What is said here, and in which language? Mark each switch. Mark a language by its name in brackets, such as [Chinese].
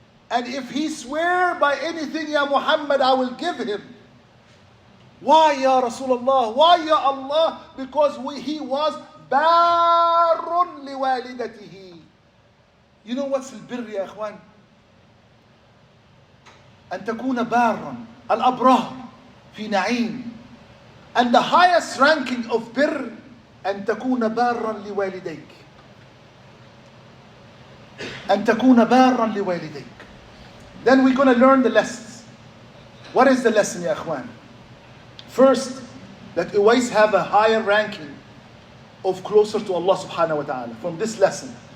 [English] And if he swear by anything, Ya Muhammad, I will give him. Why, Ya Rasulullah? Why, Ya Allah? Because he was [Arabic] barun liwalidatihi. [English] You know what's al-birr, ya ikhwan? [Arabic] أن تكون بارا الأبرار في نعيم. And the highest ranking of birr أن تكون بارا لوالديك. أن تكون بارا لوالديك. [English] Then we're going to learn the lessons. What is the lesson, ya ikhwan? First, that Uwais have a higher ranking of closer to Allah subhanahu wa ta'ala from this lesson.